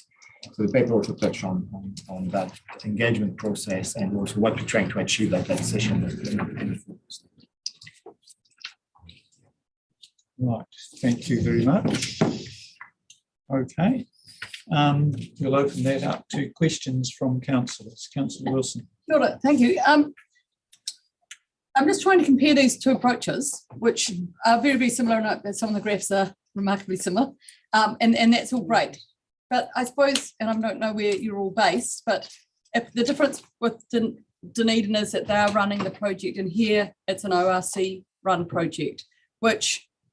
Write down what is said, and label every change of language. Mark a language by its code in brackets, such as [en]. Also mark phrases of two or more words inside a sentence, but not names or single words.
[en] So the paper also touched on that engagement process and also what we're trying to achieve at that session. Right, thank you very much. Okay, we'll open that up to questions from councillors. Councillor Wilson. [mi] Kia ora, [en] thank you. I'm just trying to compare these two approaches, which are very, very similar, and some of the graphs are remarkably similar, and that's all great. But I suppose, and I don't know where you're all based, but if the difference with Dunedin is that they are running the project, and here it's an ORC run project, which